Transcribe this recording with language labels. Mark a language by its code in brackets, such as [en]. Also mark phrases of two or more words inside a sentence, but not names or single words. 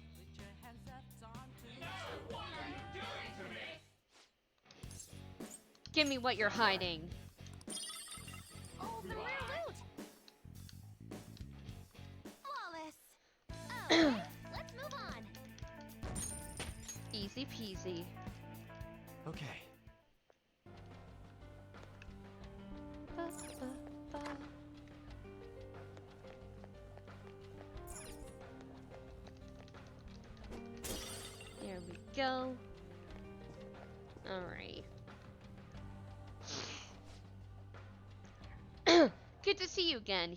[en] Give me what you're hiding. Oh, the rare loot. Flawless. Okay, let's move on. Easy peasy. Okay. Ba, ba, ba. There we go. Alright. Good to see you again.